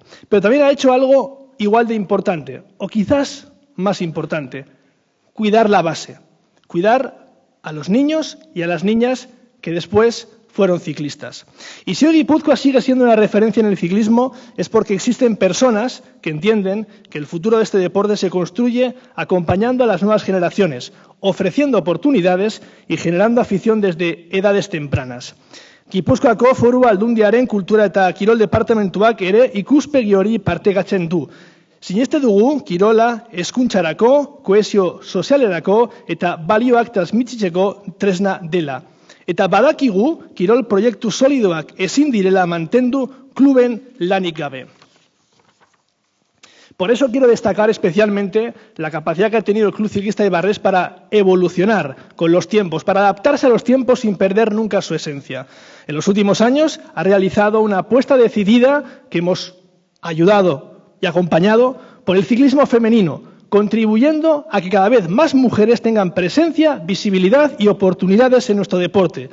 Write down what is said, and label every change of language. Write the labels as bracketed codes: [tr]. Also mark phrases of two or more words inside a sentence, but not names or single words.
[es] Pero también ha hecho algo igual de importante, o quizás más importante, cuidar la base, cuidar a los niños y a las niñas que después fueron ciclistas. Y si hoy Guipúzcoa sigue siendo una referencia en el ciclismo es porque existen personas que entienden que el futuro de este deporte se construye acompañando a las nuevas generaciones, ofreciendo oportunidades y generando afición desde edades tempranas. [eu] Gipuzkoako Foru Aldundiaren kultura eta kirol departamentuak ere ikuspegi hori partegatzen du. Sineste dugu kirola hezkuntzarako, kohesio sozialerako eta balioak transmititzeko tresna dela. Eta badakigu kirol proiektu solidoak ezin direla mantendu kluben lanik gabe. [es] Por eso quiero destacar especialmente la capacidad que ha tenido el Club Ciclista Ibarres para evolucionar con los tiempos, para adaptarse a los tiempos sin perder nunca su esencia. En los últimos años ha realizado una apuesta decidida que hemos ayudado y acompañado por el ciclismo femenino, contribuyendo a que cada vez más mujeres tengan presencia, visibilidad y oportunidades en nuestro deporte.